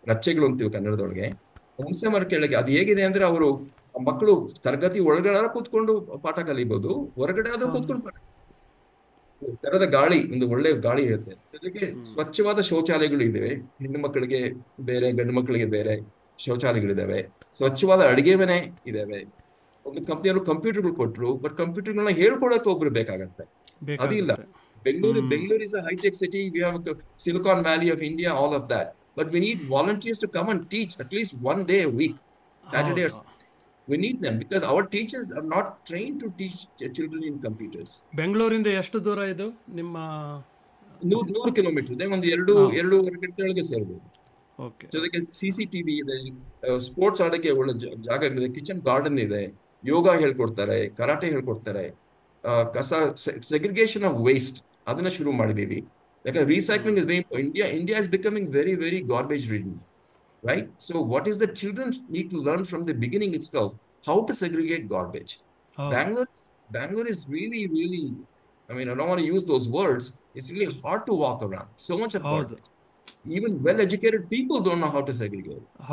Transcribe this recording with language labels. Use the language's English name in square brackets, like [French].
[Kannada] ರಚ್ಚೆಗಳು ಅಂತೀವಿ ಕನ್ನಡದೊಳಗೆ. ಹುಣಸೆ ಮರ ಕೆಳಗೆ ಅದು ಹೇಗಿದೆ ಅಂದ್ರೆ, ಅವರು ಮಕ್ಕಳು ತರಗತಿ ಒಳಗಡೆ ಕೂತ್ಕೊಂಡು ಪಾಠ ಕಲಿಬಹುದು, ಹೊರಗಡೆ ಆದ್ರೂ ಕೂತ್ಕೊಂಡು ಪಾಠ, ತೆರೆದ ಗಾಳಿ, ಒಂದು ಒಳ್ಳೆ ಗಾಳಿ ಇರುತ್ತೆ. ಜೊತೆಗೆ ಸ್ವಚ್ಛವಾದ ಶೌಚಾಲಯಗಳು ಇದಾವೆ. ಹೆಣ್ಣು ಮಕ್ಕಳಿಗೆ ಬೇರೆ, ಗಂಡು ಮಕ್ಕಳಿಗೆ ಬೇರೆ ಶೌಚಾಲಯಗಳಿದಾವೆ. ಸ್ವಚ್ಛವಾದ ಅಡಿಗೆ ಮನೆ ಇದಾವೆ. ಒಂದು ಕಂಪ್ನಿಯವರು ಕಂಪ್ಯೂಟರ್ಗಳು ಕೊಟ್ರು, ಬಟ್ ಕಂಪ್ಯೂಟರ್ಗಳನ್ನ ಹೇಳ್ಕೊಡಕ್ಕೆ ಒಬ್ರು ಬೇಕಾಗತ್ತೆ, ಅದಿಲ್ಲ. [English] Bangalore is a high-tech city. We have a Silicon Valley of India, all of that. But we need volunteers to come and teach at least one day a week, Saturday or Sunday. We need them because our teachers are not trained to teach children in computers. [Kannada] ಬೆಂಗಳೂರಿಂದ ಎಷ್ಟು ದೂರ ಇದು ನಿಮ್ಮ? 100 kilometre ಇದೆ. ಒಂದು 2.5 ಗಂಟೆ ಒಳಗೆ ಸೇರ್ಬೋದು. ಜೊತೆಗೆ CCTV ಇದೆ, ಸ್ಪೋರ್ಟ್ಸ್ ಆಡಕ್ಕೆ ಒಳ್ಳೆ ಜಾಗಗಳಿದೆ, ಕಿಚನ್ ಗಾರ್ಡನ್ ಇದೆ, ಯೋಗ ಹೇಳ್ಕೊಡ್ತಾರೆ, ಕರಾಟೆ ಹೇಳ್ಕೊಡ್ತಾರೆ, ಕಸ ಸೆಗ್ರಿಗೇಷನ್ ಆಫ್ ವೇಸ್ಟ್ ಅದನ್ನ ಶುರು ಮಾಡಿದೀವಿ. ಯಾಕಂದ್ರೆ [English] Recycling is very India is becoming very garbage ridden, right? So what is the children need to learn from the beginning itself how to segregate garbage. Bangalore is really, I mean, I don't want to use those words. It's really hard to walk around. So much of garbage. Even well-educated people don't know how to segregate.